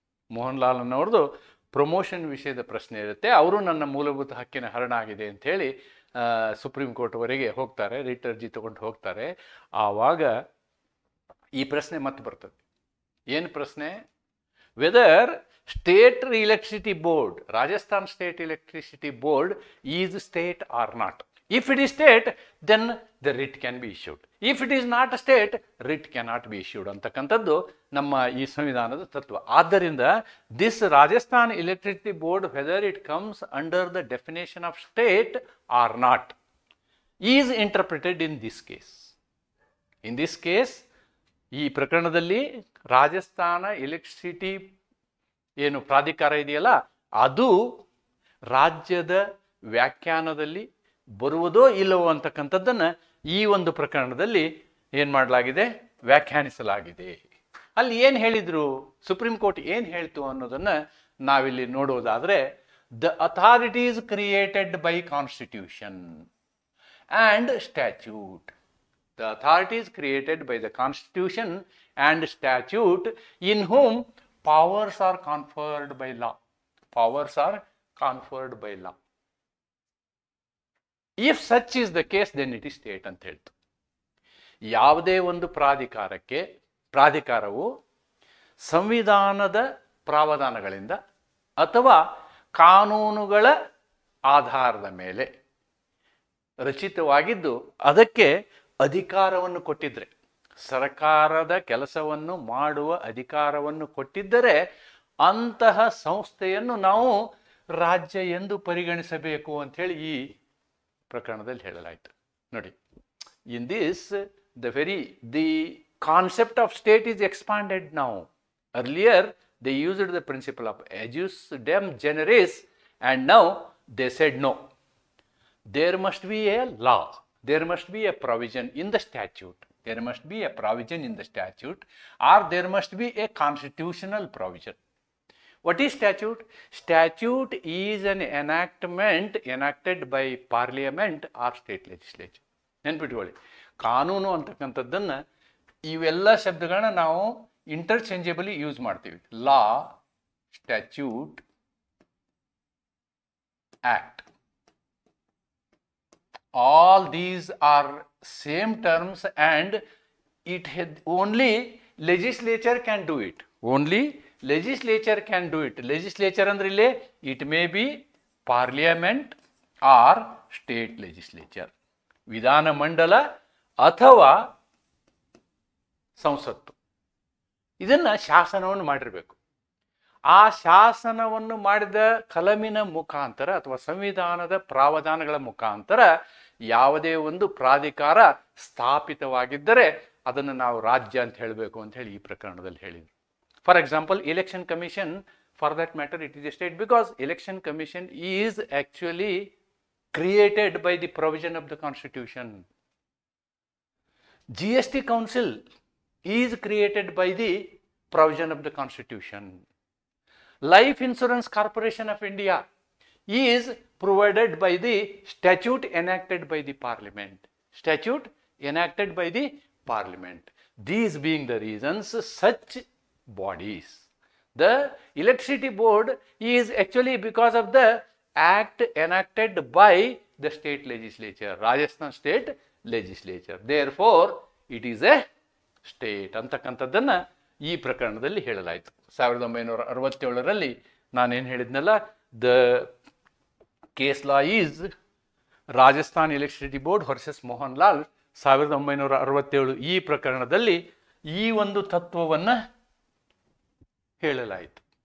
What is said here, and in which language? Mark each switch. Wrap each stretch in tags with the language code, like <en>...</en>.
<kn>Mohan Lal ಅನ್ನೋರ್ದು promotion ವಿಷಯದ ಪ್ರಶ್ನೆ ಇರುತ್ತೆ. ಅವರು ನನ್ನ ಮೂಲಭೂತ ಹಕ್ಕಿನ ಹರಣ ಆಗಿದೆ ಅಂಥೇಳಿ ಸುಪ್ರೀಂ ಕೋರ್ಟ್ವರೆಗೆ ಹೋಗ್ತಾರೆ, ರಿಟ್ ಅರ್ಜಿ ತಗೊಂಡು ಹೋಗ್ತಾರೆ. ಆವಾಗ ಈ ಪ್ರಶ್ನೆ ಮತ್ತೆ ಬರ್ತದೆ. ಏನು ಪ್ರಶ್ನೆ?</kn> <en>Whether state electricity board, Rajasthan state electricity board is state or not. If it is state, then the writ can be issued. If it is not a state, writ cannot be issued</en> <kn>ಅಂತಕ್ಕಂಥದ್ದು ನಮ್ಮ ಈ ಸಂವಿಧಾನದ ತತ್ವ. ಆದ್ದರಿಂದ</kn> <en>this Rajasthan Electricity Board, whether it comes under the definition of state or not, is interpreted in this case. In this case,</en> <kn>ಈ ಪ್ರಕರಣದಲ್ಲಿ Rajasthan electricity ಏನು ಪ್ರಾಧಿಕಾರ ಇದೆಯಲ್ಲ, ಅದು ರಾಜ್ಯದ ವ್ಯಾಖ್ಯಾನದಲ್ಲಿ ಬರುವುದೋ ಇಲ್ಲವೋ ಅಂತಕ್ಕಂಥದ್ದನ್ನು ಈ ಒಂದು ಪ್ರಕರಣದಲ್ಲಿ ಏನು ಮಾಡಲಾಗಿದೆ, ವ್ಯಾಖ್ಯಾನಿಸಲಾಗಿದೆ. ಅಲ್ಲಿ ಏನು ಹೇಳಿದರು, ಸುಪ್ರೀಂ ಕೋರ್ಟ್ ಏನು ಹೇಳ್ತು ಅನ್ನೋದನ್ನು ನಾವಿಲ್ಲಿ ನೋಡೋದಾದರೆ,</kn> <en>The authorities created by constitution and statute. The authorities created by the constitution and statute in whom powers are conferred by law. Powers are conferred by law. If such is the case then it is state</en> <kn>ಅಂತ ಹೇಳ್ತು. ಯಾವುದೇ ಒಂದು ಪ್ರಾಧಿಕಾರವು ಸಂವಿಧಾನದ ಪ್ರಾವಧಾನಗಳಿಂದ ಅಥವಾ ಕಾನೂನುಗಳ ಆಧಾರದ ಮೇಲೆ ರಚಿತವಾಗಿದ್ದು ಅದಕ್ಕೆ ಅಧಿಕಾರವನ್ನು ಕೊಟ್ಟಿದ್ರೆ, ಸರ್ಕಾರದ ಕೆಲಸವನ್ನು ಮಾಡುವ ಅಧಿಕಾರವನ್ನು ಕೊಟ್ಟಿದ್ದರೆ ಅಂತಹ ಸಂಸ್ಥೆಯನ್ನು ನಾವು ರಾಜ್ಯ ಎಂದು ಪರಿಗಣಿಸಬೇಕು ಅಂಥೇಳಿ ಈ ಪ್ರಕರಣದಲ್ಲಿ ಹೇಳಲಾಯಿತು.</kn> <en>ನೋಡಿ, in this the concept of state is expanded now. Earlier they used the principle of ejusdem generis and now they said no, there must be a law, there must be a provision in the statute, there must be a provision in the statute, or there must be a constitutional provision. What is statute? Statute is an enactment enacted by parliament or state legislature.</en> <kn>ನೆನ್ಪಿಟ್ಕೊಳ್ಳಿ, ಕಾನೂನು ಅಂತಕ್ಕಂಥದ್ದನ್ನು ಇವೆಲ್ಲ ಶಬ್ದಗಳನ್ನ ನಾವು</kn> <en>interchangeably use</en> <kn>ಮಾಡ್ತೀವಿ.</kn> <en>Law, statute, act, all these are same terms and it had only legislature can do it. Only legislature can do it. Legislature</en> <kn>ಅಂದ್ರೆ ಇಲ್ಲಿ</kn> <en>it may be parliament or state legislature,</en> <kn>ವಿಧಾನ ಮಂಡಲ ಅಥವಾ ಸಂಸತ್ತು. ಇದನ್ನ ಶಾಸನವನ್ನು ಮಾಡಿರಬೇಕು. ಆ ಶಾಸನವನ್ನು ಮಾಡಿದ ಕಲಮಿನ ಮುಖಾಂತರ ಅಥವಾ ಸಂವಿಧಾನದ ಪ್ರಾವಧಾನಗಳ ಮುಖಾಂತರ ಯಾವುದೇ ಒಂದು ಪ್ರಾಧಿಕಾರ ಸ್ಥಾಪಿತವಾಗಿದ್ದರೆ ಅದನ್ನು ನಾವು ರಾಜ್ಯ ಅಂತ ಹೇಳಬೇಕು ಅಂತ ಹೇಳಿ ಈ ಪ್ರಕರಣದಲ್ಲಿ ಹೇಳಿದರು.</kn> <en>For example, election commission, for that matter it is a state because election commission is actually created by the provision of the Constitution. GST Council is created by the provision of the Constitution. Life Insurance Corporation of India is provided by the statute enacted by the Parliament. Statute enacted by the Parliament. These being the reasons, such bodies. The Electricity Board is actually because of the act enacted by the state legislature, Rajasthan State Legislature. Therefore, it is a state</en> <kn>ಅಂತಕ್ಕಂಥದ್ದನ್ನು ಈ ಪ್ರಕರಣದಲ್ಲಿ ಹೇಳಲಾಯಿತು. 1967ರಲ್ಲಿ ನಾನೇನು ಹೇಳಿದ್ನಲ್ಲ,</kn> <en>The case law is Rajasthan Electricity Board versus Mohan Lal 1967.</en> <kn>ಈ ಪ್ರಕರಣದಲ್ಲಿ ಈ ಒಂದು ತತ್ವವನ್ನು ಹೇಳಲಾಯಿತು.</kn>